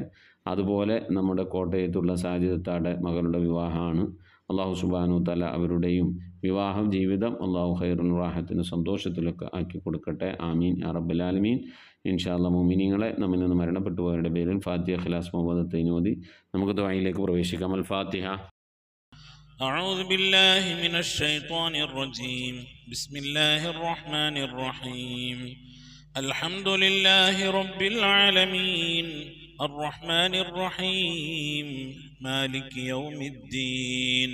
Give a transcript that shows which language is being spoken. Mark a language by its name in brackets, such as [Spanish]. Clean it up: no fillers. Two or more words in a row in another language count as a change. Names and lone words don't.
[Malayalam] അതുപോലെ നമ്മുടെ കോട്ടയത്തുള്ള സാജിദത്താടെ മകളുടെ വിവാഹമാണ്. [Arabic] الله سبحانه تعالى [Malayalam] അവരുടെയും വിവാഹം ജീവിതം അള്ളാഹു ഖൈറുൻ റാഹത്തിന് സന്തോഷത്തിലൊക്കെ ആക്കി കൊടുക്കട്ടെ. [Arabic] آمين يا رب العالمين. إن شاء الله [Malayalam] മുഅ്മിനീങ്ങളെ, നമ്മിൽ നിന്ന് മരണപ്പെട്ടു പോയവരുടെ പേരിൽ ഫാത്തിഹ, ഇഖ്ലാസ്, മുഅവ്വദത്തൈനും ഓതി നമുക്ക് ദുആയിലേക്ക് പ്രവേശിക്കാം. അൽ ഫാത്തിഹ. [Arabic] أعوذ بالله من الشيطان الرجيم. بسم الله الرحمن الرحيم. الحمد لله رب العالمين الرحمن الرحيم مالك يوم الدين.